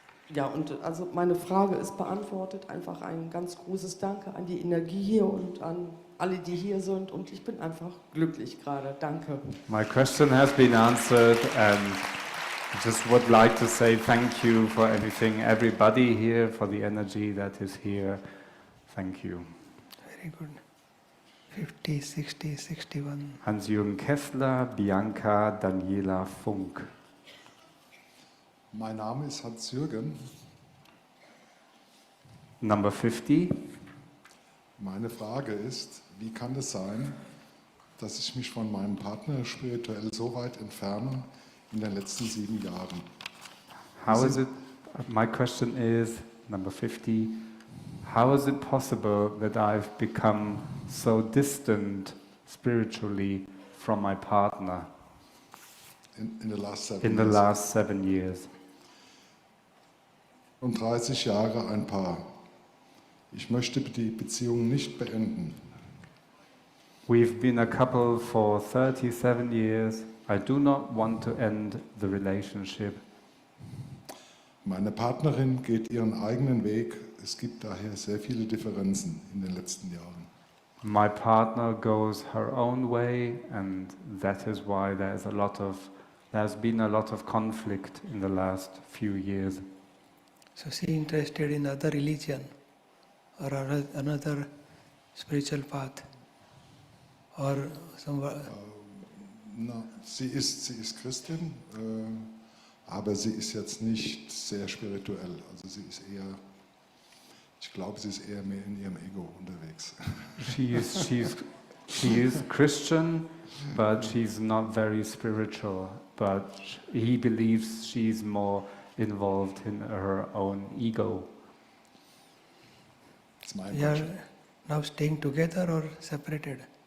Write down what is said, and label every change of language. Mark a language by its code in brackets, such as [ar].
[de] Ja, und also meine Frage ist beantwortet. Einfach ein ganz großes Danke an die Energie hier und an alle, die hier sind. Und ich bin einfach glücklich gerade. Danke. [en] My question has been answered and I just would like to say thank you for everything, everybody here, for the energy that is here. Thank you. Very good. 50, 60, 61. Hans-Jürgen Kessler, Bianca, Daniela Funk. [de] Mein Name ist Hans-Jürgen. [en] Number 50. [de] Meine Frage ist, wie kann es sein, dass ich mich von meinem Partner spirituell so weit entferne in den letzten 7 Jahren? [en] How is it, my question is, number 50, how is it possible that I've become so distant spiritually from my partner in the last 7 in the years? last 7 years? [de] Und 30 Jahre ein Paar. Ich möchte die Beziehung nicht beenden. [en] We've been a couple for 37 years. I do not want to end the relationship. [de] Meine Partnerin geht ihren eigenen Weg. Es gibt daher sehr viele Differenzen in den letzten Jahren. [en] My partner goes her own way, and that is why there's been a lot of conflict in the last few years. So she interested in other religion or another spiritual path or some. [de] Sie ist Christin, aber sie ist jetzt nicht sehr spirituell. Also sie ist eher, ich glaube, sie ist eher mehr in ihrem Ego unterwegs. [en] She is Christian, but she's not very spiritual. But he believes she's more involved in her own ego. It's my You are now staying together or separated?